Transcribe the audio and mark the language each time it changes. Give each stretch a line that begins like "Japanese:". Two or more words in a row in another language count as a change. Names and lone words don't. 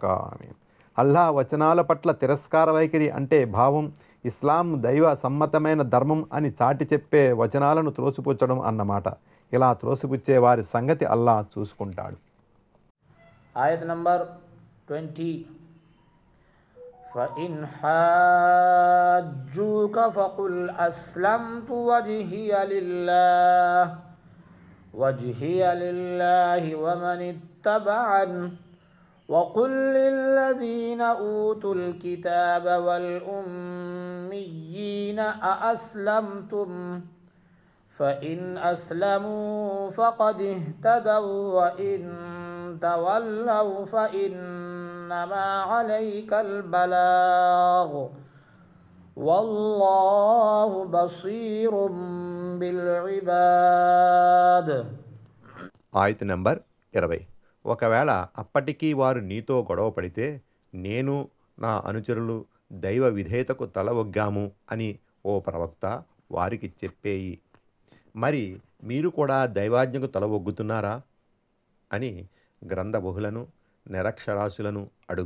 Telugu: ఆమీన్. అల్లా వచనాల పట్ల తిరస్కార వైఖరి అంటే భావం ఇస్లాం దైవ సమ్మతమైన ధర్మం అని చాటి చెప్పే వచనాలను త్రోసిపుచ్చడం అన్నమాట. ఇలా త్రోసిపుచ్చే వారి సంగతి అల్లా చూసుకుంటాడు. ఆయత్ నంబర్ 20.
Arabic: فإن حاجوك فقل أسلمت وجهي لله ومن اتبعني وقل للذين أوتوا الكتاب والأميين أأسلمتم فإن أسلموا فقد اهتدوا وإن تولوا فإنما عليك البلاغ والله بصير بالعباد.
Telugu: ఆయత్ నంబర్ 20. ఒకవేళ అప్పటికీ వారు నీతో గొడవ పడితే నేను నా అనుచరులు దైవ విధేయతకు తల ఒగ్గాము అని ఓ ప్రవక్త వారికి చెప్పేయి. మరి మీరు కూడా దైవాజ్ఞకు తల ఒగ్గుతున్నారా అని గ్రంథబహులను నిరక్షరాస్యులను అడుగు.